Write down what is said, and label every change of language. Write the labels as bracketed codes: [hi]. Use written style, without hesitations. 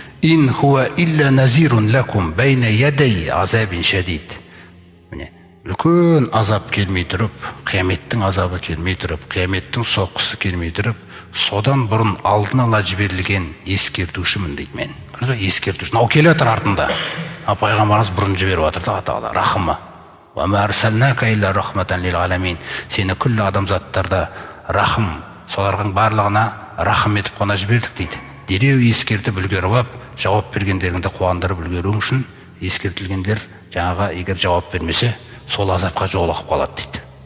[ar] Ин хуа илля назирун лакум байна ядай азабин шадид. [kk] Міне, үлкен азап келмей тұрып, қияметтің азабы келмей тұрып, қияметтің соққысы келмей тұрып, содан бұрын алдын ала жіберілген ескертушімін дейді мен. Ескертуші. Мынау келе жатыр артында. Пайғамбарымыз бұрын жіберіп жатыр да Алла рахымы. [ar] Ва ма арсалнака илля рахматан лил аламин. [kk] Сені күллі адамзаттарда рахым, солардың барлығына рахым етіп қана жібердік дейді. Дереу ескертіп үлгеріп алып, жауап бергендеріңді қуандырып үлгеруің үшін ескертілгендер жаңағы егер жауап бермесе, сол азапқа жолығып қалады дейді.